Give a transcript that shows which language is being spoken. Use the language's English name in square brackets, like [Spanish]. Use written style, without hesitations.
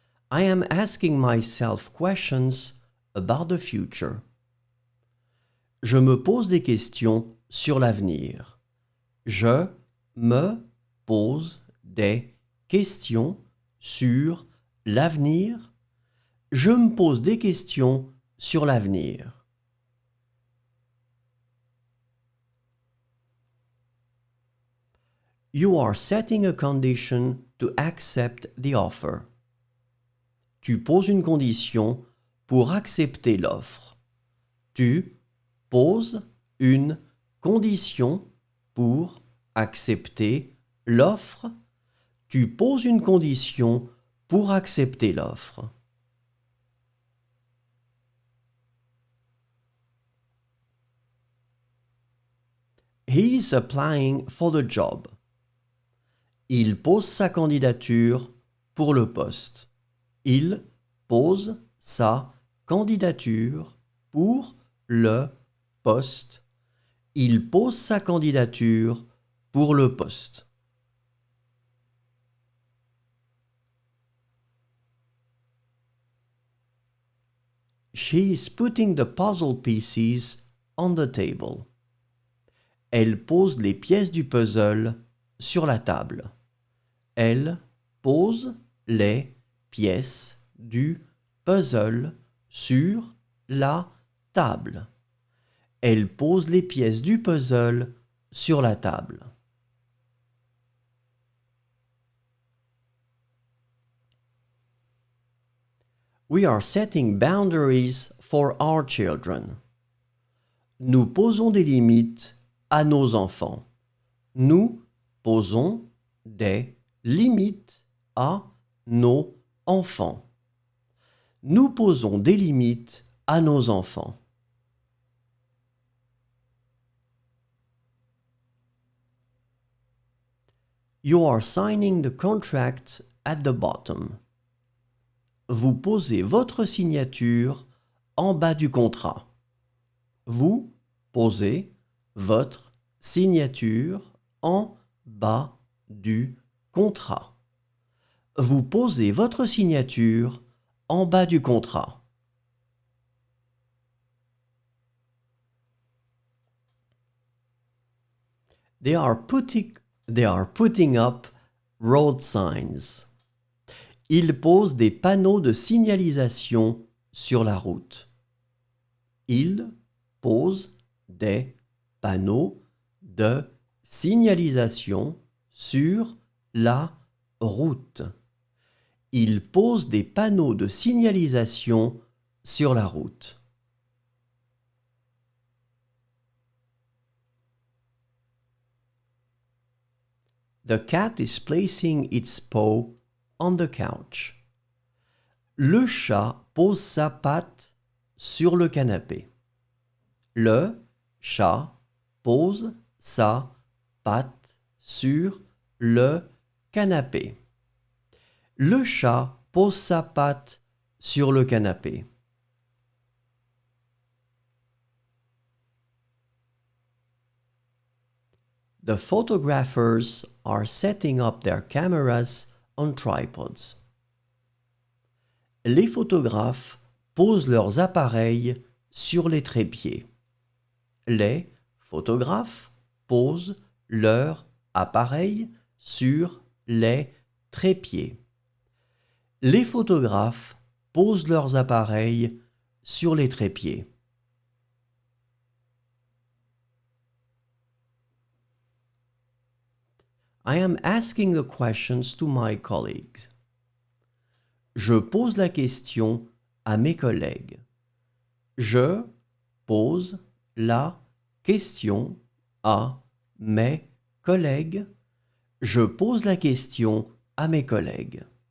[English] I am asking myself questions about the future. [French] Je me pose des questions sur l'avenir. Je me pose des questions sur l'avenir. Je me pose des questions sur l'avenir. [English] You are setting a condition to accept the offer. [French] Tu poses une condition pour accepter l'offre. Tu poses une condition pour accepter l'offre. Tu poses une condition pour accepter l'offre. [English] He is applying for the job. [French] Il pose sa candidature pour le poste. Il pose sa candidature pour le poste. Il pose sa candidature pour le poste. [English] She is putting the puzzle pieces on the table. [French] Elle pose les pièces du puzzle sur la table. Elle pose les pièces du puzzle sur la table. Elle pose les pièces du puzzle sur la table. [English] We are setting boundaries for our children. [French] Nous posons des limites à nos enfants. Nous posons des limites à nos enfants. Nous posons des limites à nos enfants. [English] You are signing the contract at the bottom. [French] Vous posez votre signature en bas du contrat. Vous posez votre signature en bas du contrat. Vous posez votre signature en bas du contrat. [English] They are putting up road signs. [French] Ils posent des panneaux de signalisation sur la route. Ils posent des panneaux de signalisation sur la route. Ils posent des panneaux de signalisation sur la route. [English] The cat is placing its paw on the couch. [French] Le chat pose sa patte sur le canapé. Le chat pose sa patte sur le canapé. Le chat pose sa patte sur le canapé. [English] The photographers are setting up their cameras on tripods. [French] Les photographes posent leurs appareils sur les trépieds. Les photographes posent leurs appareils sur les trépieds. Les photographes posent leurs appareils sur les trépieds. [English] I am asking the questions to my colleagues. [French] Je pose la question à mes collègues. Je pose la question à mes collègues. Je pose la question à mes collègues.